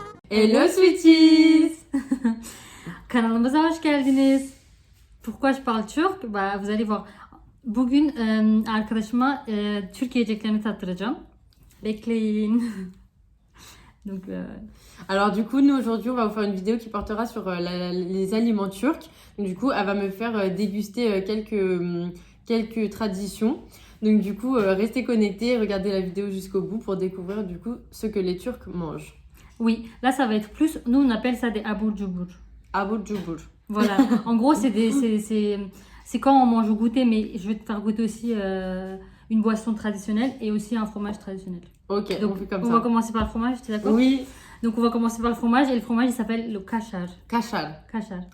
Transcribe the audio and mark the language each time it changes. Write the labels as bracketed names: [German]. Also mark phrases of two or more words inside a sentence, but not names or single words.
[English] Hello Sweeties. [Turkish] Kanalımıza hoş geldiniz. [French] Pourquoi je parle turc? Vous allez voir. [Turkish] Bugün arkadaşıma Türk yiyeceklerini tattıracağım. Bekleyin. [French] Donc, Alors du coup, nous aujourd'hui, on va vous faire une vidéo qui portera sur les aliments turcs. Donc, du coup, elle va me faire déguster quelques traditions. Donc du coup, restez connectés, regardez la vidéo jusqu'au bout pour découvrir du coup ce que les Turcs mangent. Oui, là ça va être plus, nous on appelle ça des [Turkish] abur cubur. Abur cubur. [French] Voilà, en gros c'est quand on mange au goûter, mais je vais te faire goûter aussi une boisson traditionnelle et aussi un fromage traditionnel. Ok, donc on fait comme on ça. va commencer par le fromage, tu es d'accord? Oui. Donc on va commencer par le fromage et le fromage il s'appelle le kachar. Kachar. Kachar, En